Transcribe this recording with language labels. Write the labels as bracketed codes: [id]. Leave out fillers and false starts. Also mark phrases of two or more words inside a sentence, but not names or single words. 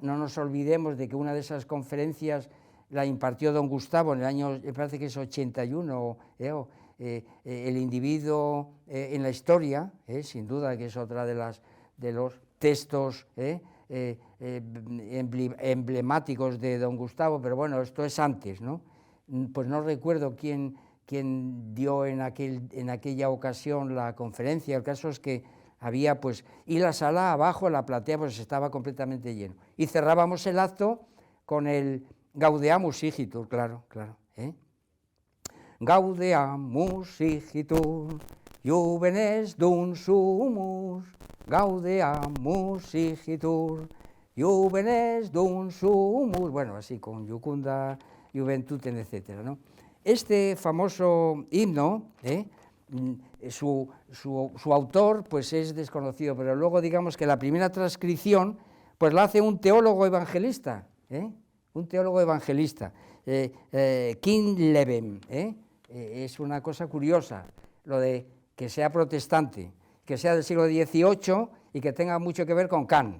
[es] No nos olvidemos de que una de esas conferencias la impartió don Gustavo en el año, me parece que es 81, el individuo en la historia, sin duda que es otra de los textos emblemáticos de don Gustavo, pero bueno, esto es antes, ¿no? Pues no recuerdo quién dio en aquella ocasión la conferencia. El caso es que había pues, y la sala abajo, la platea, pues estaba completamente lleno. Y cerrábamos el acto con el Gaudeamus Igitur, claro. [la] Gaudeamus Igitur, juvenes dum sumus, Gaudeamus Igitur, juvenes dum sumus, [es] bueno, así con [la] Iucunda Juventutem, [es] etcétera, ¿no? Este famoso himno, su autor pues es desconocido, pero luego digamos que la primera transcripción pues la hace un teólogo evangelista, King Leben, es una cosa curiosa lo de que sea protestante, que sea del siglo XVIII y que tenga mucho que ver con Kant.